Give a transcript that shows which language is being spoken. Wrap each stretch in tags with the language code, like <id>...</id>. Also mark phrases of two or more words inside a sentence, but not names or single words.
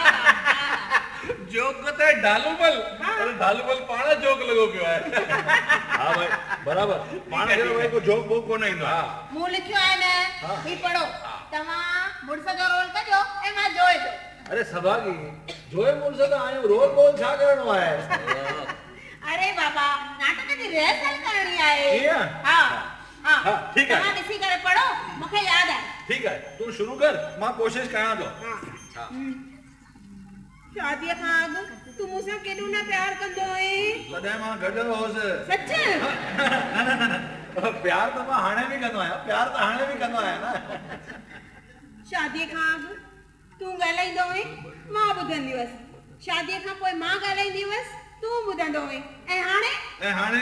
<sd>जोक ते ढालूबल अरे ढालूबल पाण जोक लॻो पियो आहे हाँ भाई बराबर पाण खे भाई को जोक बोक कोन ईंदो हा मूं लिखियो आहे न ही पढ़ो तव्हां मुड़स जो रोल कजो ऐं मां जोए जो अरे सभागी जोए मुड़स त आहियूं रोल बोल छा करणो आहे अरे बाबा नाटक जी रिहर्सल करणी आहे ईअं? हां हां</sd> <hi>हाँ, ठीक है।</hi> <sd>तव्हां ॾिसी करे पढ़ो मूंखे यादि आहे</sd> <hi>ठीक है</hi> <sd>तू शुरू कर मां कोशिश कयां थो शादीअ खां अॻु तूं मूंसां केॾो न प्यार कंदो आहीं तॾहिं मां गॾु हुउसि सच प्यार त मां हाणे बि कंदो आहियां प्यार त हाणे बि कंदो आहियां न शादीअ खां अॻु तूं ॻाल्हाईंदो हुई मां ॿुधंदी हुअसि शादीअ खां पोइ मां ॻाल्हाईंदी हुअसि तूं ॿुधंदो हुई ऐं हाणे</sd>